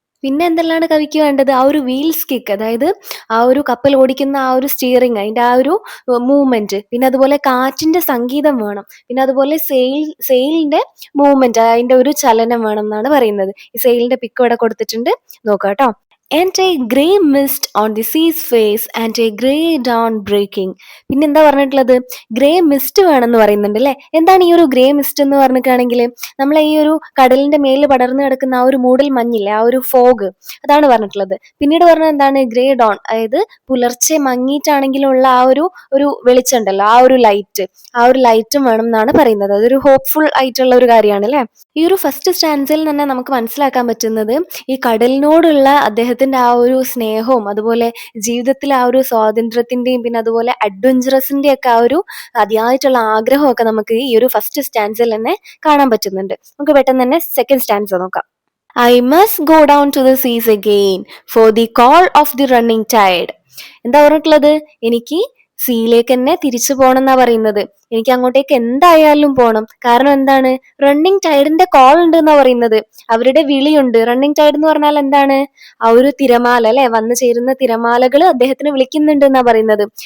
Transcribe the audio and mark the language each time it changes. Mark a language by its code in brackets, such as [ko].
[ml] പിന്നെ എന്തെല്ലാണ് കവിക്ക് വേണ്ടത്? ആ ഒരു വീൽസ് കിക്ക്, അതായത് ആ ഒരു കപ്പൽ ഓടിക്കുന്ന ആ ഒരു സ്റ്റിയറിംഗ്, അതിന്റെ ആ ഒരു മൂവ്മെന്റ്, പിന്നെ അതുപോലെ കാറ്റിന്റെ സംഗീതം വേണം, പിന്നെ അതുപോലെ സെയിലിന്റെ മൂവ്മെന്റ്, അതിന്റെ ഒരു ചലനം വേണം എന്നാണ് പറയുന്നത്. ഈ സെയിലിന്റെ പിക്ക് ഇവിടെ കൊടുത്തിട്ടുണ്ട്, നോക്കാം കേട്ടോ. [en] And a grey mist on the sea's face and a grey dawn breaking. [ml] പിന്നെ എന്താ പറഞ്ഞിട്ടുള്ളത്? ഗ്രേ മിസ്റ്റ് വേണമെന്ന് പറയുന്നുണ്ട് അല്ലേ? എന്താണ് ഈ ഒരു ഗ്രേ മിസ്റ്റ് എന്ന് പറഞ്ഞിട്ടാണെങ്കിൽ, നമ്മളെ ഈ ഒരു കടലിന്റെ മേലിൽ പടർന്നു കിടക്കുന്ന ആ ഒരു മൂടൽ മഞ്ഞില്ലേ, ആ ഒരു ഫോഗ്, അതാണ് പറഞ്ഞിട്ടുള്ളത്. പിന്നീട് പറഞ്ഞത് എന്താണ്? ഗ്രേ ഡോൺ, അതായത് പുലർച്ചെ മങ്ങിയിട്ടാണെങ്കിലുള്ള ആ ഒരു ഒരു വെളിച്ചം ഉണ്ടല്ലോ, ആ ഒരു ലൈറ്റും വേണം എന്നാണ് പറയുന്നത്. അതൊരു ഹോപ്പ്ഫുൾ ആയിട്ടുള്ള ഒരു കാര്യമാണ് അല്ലേ? ഈ ഒരു ഫസ്റ്റ് സ്റ്റാൻസിൽ തന്നെ നമുക്ക് മനസ്സിലാക്കാൻ പറ്റുന്നത് ഈ കടലിനോടുള്ള അദ്ദേഹത്തിന്റെ ആ ഒരു സ്നേഹവും, അതുപോലെ ജീവിതത്തിലെ ആ ഒരു സ്വാതന്ത്ര്യത്തിന്റെയും, പിന്നെ അതുപോലെ അഡ്വഞ്ചറസിന്റെ ഒക്കെ ആ ഒരു അതിയായിട്ടുള്ള ആഗ്രഹമൊക്കെ നമുക്ക് ഈ ഒരു ഫസ്റ്റ് സ്റ്റാൻസിൽ തന്നെ കാണാൻ പറ്റുന്നുണ്ട്. നമുക്ക് പെട്ടെന്ന് തന്നെ സെക്കൻഡ് സ്റ്റാൻസ് നോക്കാം. [en] I must go down to the seas again for the call of the running tide. [ml] എന്താ പറഞ്ഞിട്ടുള്ളത്? എനിക്ക് സീയിലേക്ക് തന്നെ തിരിച്ചു പോകണം എന്നാ പറയുന്നത്. എനിക്ക് അങ്ങോട്ടേക്ക് എന്തായാലും പോകണം. കാരണം എന്താണ്? റണ്ണിങ് ടൈഡിന്റെ കോൾ ഉണ്ട് എന്നാ പറയുന്നത്. അവരുടെ വിളിയുണ്ട്. റണ്ണിങ് ടൈഡ് എന്ന് പറഞ്ഞാൽ എന്താണ്? ആ ഒരു തിരമാല അല്ലെ, വന്നു ചേരുന്ന തിരമാലകൾ അദ്ദേഹത്തിന് വിളിക്കുന്നുണ്ട് എന്നാ പറയുന്നത്.